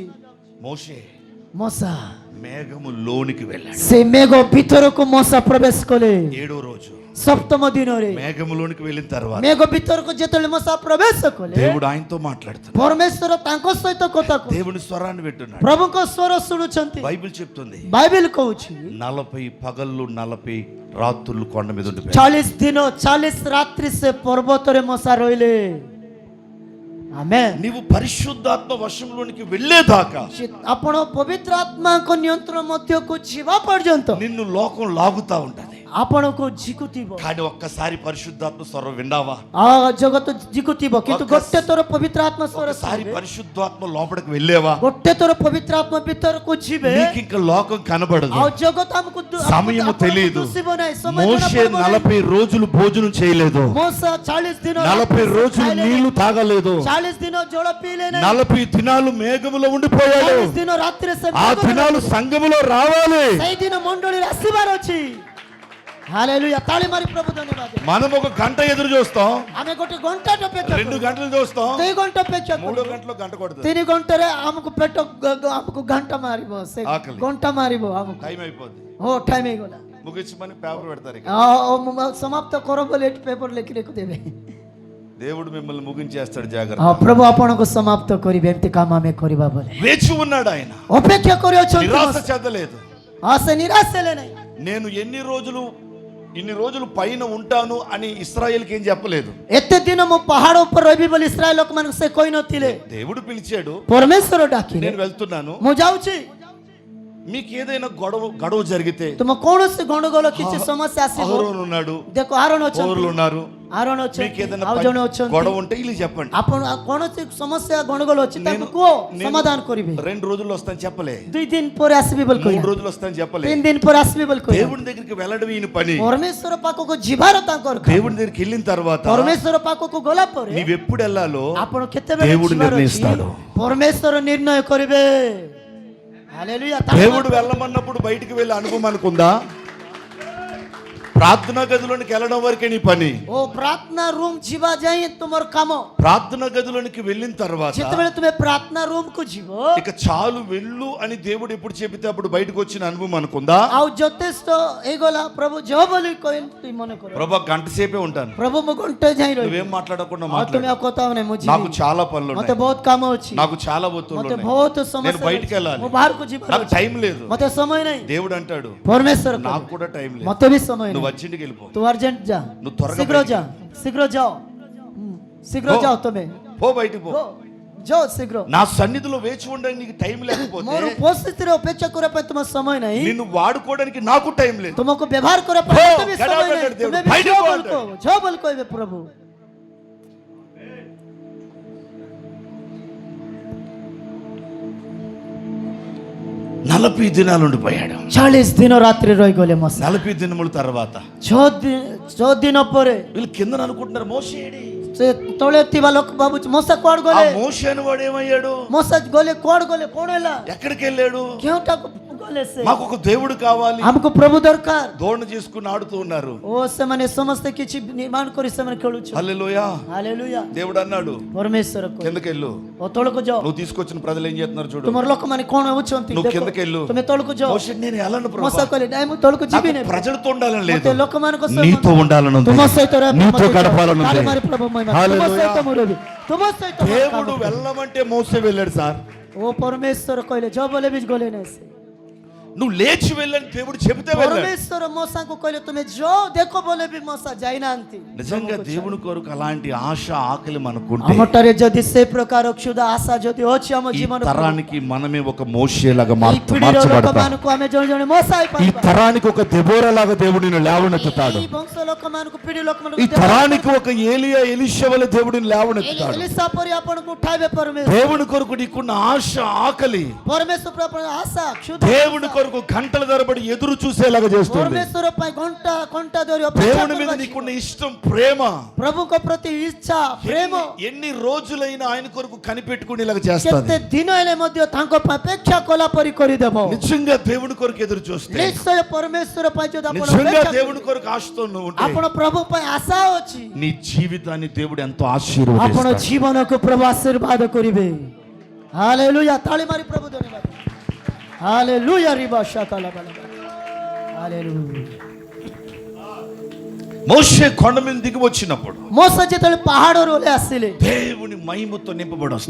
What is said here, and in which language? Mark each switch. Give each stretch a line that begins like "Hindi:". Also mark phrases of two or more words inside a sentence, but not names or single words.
Telugu: మోషే
Odia: ମଶା
Telugu: మేఘము లోనికి వెళ్ళాడు.
Odia: ସେ ମେଘ ଭିତରକୁ ମଶା ପ୍ରବେଶ କଲେ।
Telugu: 7వ రోజు
Odia: ସପ୍ତମ ଦିନରେ
Telugu: మేఘములోనికి వెళ్ళిన తర్వాత
Odia: ମେଘ ଭିତରକୁ ଯେତେବେଳେ ମଶା ପ୍ରବେଶ କଲେ,
Telugu: దేవుడు ఆయనతో మాట్లాడుతున్నాడు.
Odia: ପରମେଶ୍ୱର ତାଙ୍କ ସହିତ କଥା କହୁଛନ୍ତି,
Telugu: దేవుని స్వరాన్ని వింటున్నాడు.
Odia: ପ୍ରଭୁଙ୍କ ସ୍ୱର ଶୁଣୁଛନ୍ତି।
Telugu: బైబిల్ చెప్తుంది,
Odia: ବାଇବେଲ କହୁଛି
Telugu: 40 పగళ్ళు 40 రాత్రులు కొండ మీద ఉండిపోయాడు.
Odia: 40 ଦିନ 40 ରାତ୍ରି ସେ ପର୍ବତରେ ମଶା ରହିଲେ। ଆମେନ୍।
Telugu: నీవు పరిశుద్ధాత్మ వశంలోనికి వెళ్ళేదాకా
Odia: ଆପଣ ପବିତ୍ର ଆତ୍ମାଙ୍କ ନିୟନ୍ତ୍ରଣ ମଧ୍ୟକୁ ଯିବା ପର୍ଯ୍ୟନ୍ତ
Telugu: నిన్ను లోకం లాగుతా ఉంటది.
Odia: ଆପଣଙ୍କୁ ଝିକୁଥିବ।
Telugu: కానీ ఒక్కసారి పరిశుద్ధాత్మ స్వరం విన్నావా?
Odia: ଜଗତ ଝିକୁଥିବ, କିନ୍ତୁ ଗୋଟେ ଥର ପବିତ୍ର ଆତ୍ମା ସ୍ୱର
Telugu: ఒక్కసారి
Odia: ଶୁଣିବେ,
Telugu: పరిశుద్ధాత్మ లోపలికి వెళ్ళేవా?
Odia: ଗୋଟେ ଥର ପବିତ୍ର ଆତ୍ମା ଭିତରକୁ ଯିବେ,
Telugu: నీకు ఇంకా లోకం కనబడదు,
Odia: ଆଉ జగତ ଆମକୁ
Telugu: సమయము తెలియదు.
Odia: ଦୁଷିବ ନାହିଁ, ସମୟ
Telugu: మోషే 40 రోజులు భోజనం చేయలేదు,
Odia: మోసా 40 ଦିନ
Telugu: 40 రోజులు నీళ్లు తాగలేదు,
Odia: 40 ଦିନ ଜଳ ପିଇଲେ ନାହିଁ,
Telugu: 40 దినాలు మేఘములో ఉండిపోయాడు.
Odia: 40 ଦିନ ରାତିରେ ସେ
Telugu: ఆ దినాలు సంఘములో రావాలి.
Odia: ସେଇ ଦିନ ମଣ୍ଡଳୀରେ ଆସିବାର ଅଛି। ହାଲେଲୁୟା, ତାଳି ମାରି ପ୍ରଭୁ ଧନ୍ୟବାଦ।
Telugu: మనం ఒక గంట ఎదురు చూస్తాం,
Odia: ଆମେ ଗୋଟେ ଘଣ୍ଟାଟେ ଅପେକ୍ଷା 2 କରୁ,
Telugu: గంటలు చూస్తాం,
Odia: 2 ଘଣ୍ଟା ଅପେକ୍ଷା 3 କରୁ,
Telugu: గంటలో గంట కొడుతుంది,
Odia: 3 ଘଣ୍ଟାରେ ଆମକୁ ପେଟ ଆମକୁ ଘଣ୍ଟା ମାରିବ, ସେ
Telugu: ఆకలి.
Odia: ଘଣ୍ଟା ମାରିବ ଆମକୁ।
Telugu: టైం అయిపోద్ది,
Odia: ଓ ଟାଇମ୍ ହେଇଗଲା,
Telugu: ముగించమని పేపర్ పెడతారు. ఇక
Odia: ସମାପ୍ତ କର ବୋଲି ଏଠି ପେପର ଲେଖି ଲେଖିଦେବେ।
Telugu: దేవుడు మిమ్మల్ని ముగించేస్తాడు. జాగ్రత్త.
Odia: ପ୍ରଭୁ ଆପଣଙ୍କୁ ସମାପ୍ତ କରିବେ, ଏମିତି କାମ ଆମେ କରିବା ବୋଲି
Telugu: వేచి ఉన్నాడు ఆయన,
Odia: ଅପେକ୍ଷା କରି ଅଛନ୍ତି।
Telugu: నిరాశ చెందలేదు.
Odia: ସେ ନିରାଶ ହେଲେ ନାହିଁ।
Telugu: నేను ఇన్ని రోజులు పైన ఉంటాను అని ఇశ్రాయేల్కి ఏం చెప్పలేదు.
Odia: ଏତେ ଦିନ ମୁଁ ପାହାଡ଼ ଉପରେ ରହିବି ବୋଲି ଇସ୍ରାଏଲ ଲୋକମାନଙ୍କୁ ସେ କହିନଥିଲେ।
Telugu: దేవుడు పిలిచాడు,
Odia: ପରମେଶ୍ୱର ଡାକିଲେ,
Telugu: నేను వెళ్తున్నాను.
Odia: ମୁଁ ଯାଉଛି।
Telugu: మీకు ఏదైనా గొడవ జరిగితే,
Odia: ତୁମ କୌଣସି ଗଣ୍ଡଗୋଳ କିଛି ସମସ୍ୟା ଆସିବ,
Telugu: అహరోను ఉన్నాడు,
Odia: ଦେଖ ଆରୋନ ଅଛନ୍ତି,
Telugu: పౌరులు ఉన్నారు,
Odia: ଆରୋନ
Telugu: మీకు
Odia: ଅଛନ୍ତି,
Telugu: ఏదైనా
Odia: ଆଉ ଜଣେ ଅଛନ୍ତି।
Telugu: గొడవ ఉంటే వీళ్ళు చెప్పండి.
Odia: ଆପଣ କୌଣସି ସମସ୍ୟା ଗଣ୍ଡଗୋଳ ଅଛି ତାକୁ କୁହ, ସମାଧାନ କରିବେ।
Telugu: 2 రోజుల్లో వస్తాను చెప్పలే,
Odia: 2 ଦିନ ପରେ ଆସିବି ବୋଲି 3 କହିଲେ,
Telugu: రోజులు వస్తాను చెప్పలే.
Odia: 3 ଦିନ ପରେ ଆସିବି ବୋଲି କହିଲେ।
Telugu: దేవుని దగ్గరికి వెళ్ళడం ఈయన పని.
Odia: ପରମେଶ୍ୱର ପାଖକୁ ଯିବାର ତାଙ୍କର କାମ।
Telugu: దేవుని దగ్గరికి వెళ్ళిన తర్వాత
Odia: ପରମେଶ୍ୱର ପାଖକୁ ଗଲା ପରେ
Telugu: నీవెప్పుడు వెళ్ళాలో
Odia: ଆପଣ କେତେବେଳେ
Telugu: దేవుడు
Odia: ଯିବାର ଅଛି,
Telugu: నిర్ణయిస్తాడు.
Odia: ପରମେଶ୍ୱର ନିର୍ଣ୍ଣୟ କରିବେ। ହାଲେଲୁୟା।
Telugu: దేవుడు వెళ్ళమన్నప్పుడు బయటికి వెళ్ళే అనుభవం అనుకుందా? ప్రార్థనా గదిలోనికి వెళ్ళడం వరకే నీ పని.
Odia: ଓ ପ୍ରାର୍ଥନା ରୁମ୍ ଯିବା ଯାଇ ତୁମର କାମ।
Telugu: ప్రార్థనా గదిలోనికి వెళ్ళిన తర్వాత
Odia: ଯେତେବେଳେ ତୁମେ ପ୍ରାର୍ଥନା ରୁମ୍ କୁ ଯିବ,
Telugu: ఇక చాలు వెళ్ళు అని దేవుడు ఎప్పుడు చెబితే అప్పుడు బయటకు వచ్చిన అనుభవం అనుకుందా?
Odia: ଆଉ ଯଥେଷ୍ଟ ହେଇଗଲା, ପ୍ରଭୁ ଯହ ବୋଲି କହିଲି ମନେ କର,
Telugu: ప్రభా గంట సేపే ఉంటాను,
Odia: ପ୍ରଭୁ ମୁଁ ଘଣ୍ଟେ ଯାଇ ରହିବି,
Telugu: నువ్వేం మాట్లాడకుండా
Odia: ଆଉ ତୁମେ
Telugu: మాట్లాడు,
Odia: ଆଉ କଥା ହଉନି, ମୁଁ
Telugu: నాకు
Odia: ଯିବି,
Telugu: చాలా పనులు
Odia: ମତେ
Telugu: ఉన్నాయి,
Odia: ବହୁତ କାମ ଅଛି,
Telugu: నాకు చాలా ఒత్తిళ్ళు
Odia: ମତେ
Telugu: ఉన్నాయి,
Odia: ବହୁତ
Telugu: నేను
Odia: ସମସ୍ୟା
Telugu: బయటికి
Odia: ଅଛି,
Telugu: వెళ్ళాలి,
Odia: ମୁଁ ବାହାରକୁ ଯିବାର
Telugu: నాకు
Odia: ଅଛି,
Telugu: టైం లేదు.
Odia: ମତେ ସମୟ ନାହିଁ।
Telugu: దేవుడు అంటాడు,
Odia: ପରମେଶ୍ୱର
Telugu: నాకు
Odia: କହିଲେ,
Telugu: కూడా టైం లేదు,
Odia: ମତେ ବି ସମୟ
Telugu: నువ్వు
Odia: ନାହିଁ,
Telugu: అర్జెంట్కి వెళ్ళిపో,
Odia: ତୁ ଅର୍ଜେଣ୍ଟ ଯା,
Telugu: నువ్వు త్వరగా
Odia: ଶୀଘ୍ର ଯା, ଶୀଘ୍ର ଯାଅ, ଶୀଘ୍ର ହୋ। ଯାଅ, ତମେ
Telugu: పో, బయటికి పో.
Odia: ଯାଅ ଶୀଘ୍ର।
Telugu: నా సన్నిధిలో వేచి ఉండడానికి నీకు టైం లేకపోతే
Odia: ମୋର ଉପସ୍ଥିତିରେ ଅପେକ୍ଷା କରିବା ପାଇଁ ତୁମ ସମୟ ନାହିଁ,
Telugu: నిన్ను వాడుకోవడానికి నాకు టైం లేదు.
Odia: ତୁମକୁ ବ୍ୟବହାର କରିବା ପାଇଁ
English: Go,
Odia: ମୋତେ ବି
English: get
Odia: ସମୟ
English: out of
Odia: ନାହିଁ,
English: there,
Odia: ତୁମେ ବି
English: Fight
Odia: ଯାଅ
English: for
Odia: ବୋଲି
English: that.
Odia: କହ, ଯାଅ ବୋଲି କହିବେ ପ୍ରଭୁ।
Telugu: 40 దినాలు ఉండిపోయాడు.
Odia: 40 ଦିନ ରାତ୍ରି ରହିଗଲେ ମୋସେ।
Telugu: 40 దినముల తర్వాత
Odia: 6 ଦିନ ପରେ
Telugu: వీళ్ళు కింద అనుకుంటున్నారు మోషే ఏడి?
Odia: ସେ ତଳେ ଥିବା ଲୋକ ଭାବୁଛି ମୋସା କୁଆଡେ
Telugu: ఆ
Odia: ଗଲେ,
Telugu: మోషే అని వాడు ఏమయ్యాడు?
Odia: ମୋସା ଗଲେ କୁଆଡେ ଗଲେ, କଣ ହେଲା,
Telugu: ఎక్కడికి వెళ్ళాడు?
Odia: କେଉଁଟାକୁ ଗଲେ ସେ?
Telugu: మాకు ఒక దేవుడు కావాలి.
Odia: ଆମକୁ ପ୍ରଭୁ ଦରକାର।
Telugu: దోణ చేసుకుని ఆడుతూ ఉన్నారు.
Odia: ଓ ସେମାନେ ସମସ୍ତେ କିଛି ନିର୍ମାଣ କରି ସେମାନେ ଖେଳୁଛନ୍ତି।
Telugu: హల్లెలూయా.
Odia: ହାଲେଲୁୟା।
Telugu: దేవుడు అన్నాడు
Odia: ପରମେଶ୍ୱର କହିଲେ,
Telugu: కిందకి వెళ్ళు.
Odia: ଓ ତଳକୁ ଯାଅ,
Telugu: నువ్వు తీసుకొచ్చిన ప్రజలు ఏం చేస్తున్నారు చూడు.
Odia: ତୁମର ଲୋକମାନେ କଣ ହେଉଛନ୍ତି
Telugu: నువ్వు
Odia: ଦେଖ,
Telugu: కిందకి వెళ్ళు.
Odia: ତୁମେ ତଳକୁ ଯାଅ।
Telugu: మోషే నేను వెళ్ళను
Odia: ମୋସା
Telugu: ప్రభు.
Odia: କହିଲେ ନାଇଁ ମୁଁ ତଳକୁ ଯିବି ନାହିଁ,
Telugu: ప్రజలతో ఉండాలని లేదు,
Odia: ମୋତେ ଲୋକମାନଙ୍କ ସହ
Telugu: నీతో ఉండాలని ఉంది,
Odia: ତୁମ ସହିତ ରହିବା ପାଇଁ
Telugu: నీతో
Odia: ମୋତେ ଇଚ୍ଛା।
Telugu: గడపాలని
Odia: ତାଳି
Telugu: ఉంది.
Odia: ମାରି ପ୍ରଭୁ ମହିମା, ତୁମ
Telugu: హల్లెలూయా.
Odia: ସହିତ ମୁଁ ରହିବି, ତୁମ ସହିତ ମୁଁ
Telugu: దేవుడు
Odia: କାମ କରିବି।
Telugu: వెళ్ళమంటే మోసే వెళ్ళాడు సార్.
Odia: ଓ ପରମେଶ୍ୱର କହିଲେ ଯାଅ ବୋଲେ ବି ଗଲେ ନାହିଁ ସେ।
Telugu: నువ్వు లేచి వెళ్ళని దేవుడు చెబితే వెళ్ళాడు.
Odia: ପରମେଶ୍ୱର ମୋସାଙ୍କୁ କହିଲେ ତୁମେ ଯାଅ ଦେଖ ବୋଲେ ବି ମୋସା ଯାଇନାହାନ୍ତି।
Telugu: నిజంగా దేవుని కొరకు అలాంటి ఆశ ఆకలి మనకుంటే
Odia: ଆମଠାରେ ଯଦି ସେ ପ୍ରକାର କ୍ଷୁଧା ଆଶା ଯଦି ଅଛି ଆମ
Telugu: ఈ
Odia: ଜୀବନ,
Telugu: తరానికి మనమే ఒక మోషేలాగా
Odia: ଏଇ ପିଢ଼ିର
Telugu: మార్చబడతాం.
Odia: ଲୋକମାନଙ୍କୁ ଆମେ ଜଣେ ଜଣେ ମୋସା
Telugu: ఈ
Odia: ହେଇପାରିବା।
Telugu: తరానికి ఒక దెబోరాలాగా దేవుడిని లేవనెత్తుతాడు.
Odia: ଏଇ ବଂଶ ଲୋକମାନଙ୍କୁ ପିଢ଼ି ଲୋକମାନଙ୍କୁ
Telugu: ఈ తరానికి ఒక ఏలియా ఎలీషా వలె దేవుడిని లేవనెత్తుతాడు.
Odia: ଏଲିସା ପରି ଆପଣଙ୍କୁ ଉଠାଇବେ ପରମେଶ୍ୱର।
Telugu: దేవుని కొరకు నీకున్న ఆశ ఆకలి
Odia: ପରମେଶ୍ୱର ଆପଣଙ୍କ ଆଶା କ୍ଷୁଧା,
Telugu: దేవుని కొరకు గంటల తరబడి ఎదురు చూసేలాగా చేస్తుంది.
Odia: ପରମେଶ୍ୱର ପାଇଁ ଘଣ୍ଟା ଘଣ୍ଟା ଧରି ଅପେକ୍ଷା
Telugu: దేవుని మీద
Odia: କରିବା।
Telugu: నీకున్న ఇష్టం, ప్రేమ
Odia: ପ୍ରଭୁଙ୍କ ପ୍ରତି ଇଚ୍ଛା ପ୍ରେମ
Telugu: ఎన్ని రోజులైనా ఆయన కొరకు కనిపెట్టుకునేలాగా చేస్తుంది.
Odia: କେତେ ଦିନ ହେଲେ ମଧ୍ୟ ତାଙ୍କ ପାଇଁ ଅପେକ୍ଷା କଲା పరి କରିଦେବ।
Telugu: నిజంగా దేవుని కొరకు ఎదురు చూస్తే,
Odia: ନିଶ୍ଚୟ ପରମେଶ୍ୱର ପାଇଁ ଯଦି ଆପଣ
Telugu: నిజంగా
Odia: ଅପେକ୍ଷା
Telugu: దేవుని కొరకు ఆశతో నువ్వు ఉంటే
Odia: ଆପଣ ପ୍ରଭୁ ପାଇଁ ଆଶା ଅଛି,
Telugu: నీ జీవితాన్ని దేవుడు ఎంతో
Odia: ଆପଣ
Telugu: ఆశీర్వదిస్తాడు.
Odia: ଜୀବନକୁ ପ୍ରଭୁ ଆଶୀର୍ବାଦ କରିବେ। ହାଲେଲୁୟା। ତାଳି ମାରି ପ୍ରଭୁ ଧନ୍ୟବାଦ। ହାଲେଲୁୟା ରିବା ଶାକାଲା ବାଲା। ହାଲେଲୁୟା।
Telugu: మోషే కొండ మీద దిగి వచ్చినప్పుడు
Odia: ମୋସେ ଯେତେବେଳେ ପାହାଡ଼ରୁ ଓହ୍ଲାଇ ଆସିଲେ,
Telugu: దేవుని మహిమతో నింపబడి వస్తాడు.